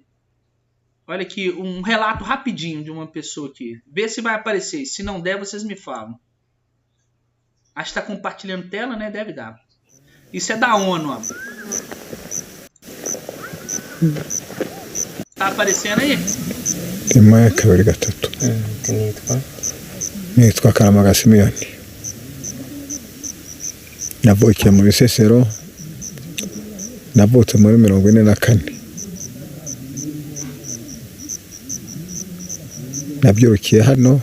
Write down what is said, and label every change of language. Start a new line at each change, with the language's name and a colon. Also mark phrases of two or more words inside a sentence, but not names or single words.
Portuguese: Olha aqui, um relato rapidinho de uma pessoa aqui. Vê se vai aparecer. Se não der, vocês me falam. Acho que está compartilhando tela, né? Deve dar. Isso é da ONU, ó. Tá aparecendo aí?
Kinyarwanda: Imaya kabiri gatatu. Nitwa Karamaga Simiyoni. Navukiye mu Bisesero. Navutse muri 44. Nabyukiye hano.